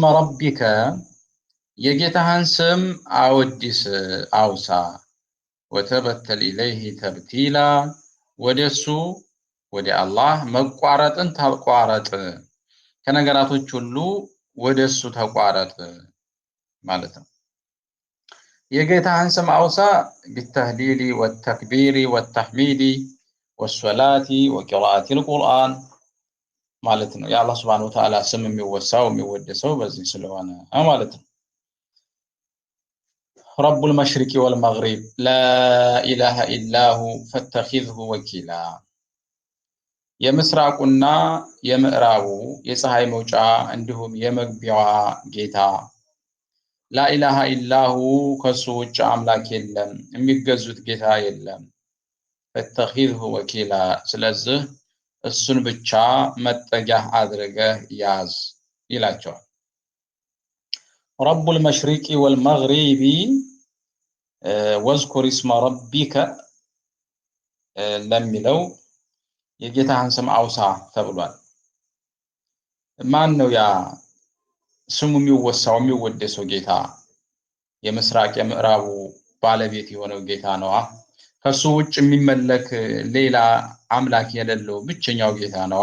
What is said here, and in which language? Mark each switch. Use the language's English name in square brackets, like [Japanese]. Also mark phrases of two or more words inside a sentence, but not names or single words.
[Amharic] ረቢከ የጌታህን ስም አወድስ አውሳ [Arabic] وتبتل إليه تبتيلا [Amharic] ወደሱ ወደ አላህ መቋረጥን ተቋረጥ ከነገራቶች ሁሉ ወደሱ ተቋረጥ ማለት ነው። የጌታህን ስም አውሳ [Arabic] بالتهليل والتكبير والتحميد والصلاة وقراءة القرآن [Amharic] ማለት ነው። የአላህ [Arabic] سبحانه وتعالى [Amharic] ስም የሚወሳው የሚወደሰው በዚህ ስለሆነ ማለት ነው። [Arabic] رب المشرق والمغرب لا إله إلا هو فاتخذه وكيلا [Amharic] የምስራቁና የምዕራቡ የፀሐይ መውጫ እንዲሁም የመግቢያዋ ጌታ [Arabic] لا إله إلا هو [Amharic] ከሱ ውጭ አምላክ የለም የሚገዙት ጌታ የለም [Arabic] فاتخذه وكيلا [Amharic] ስለዚህ እሱን ብቻ መጠጊያ አድርገህ ያዝ ይላቸዋል። [Arabic] رب المشرق والمغرب واذكر اسم ربك [Amharic] ለሚለው የጌታህን ስም አውሳ ተብሏል። ማን ነው ያ ስሙ የሚወሳው የሚወደሰው ጌታ? የምስራቅ የምዕራቡ ባለቤት የሆነው ጌታ ነው። ከሱ ውጭ የሚመለክ ሌላ አምላክ የሌለው ብቸኛው ጌታ ነው።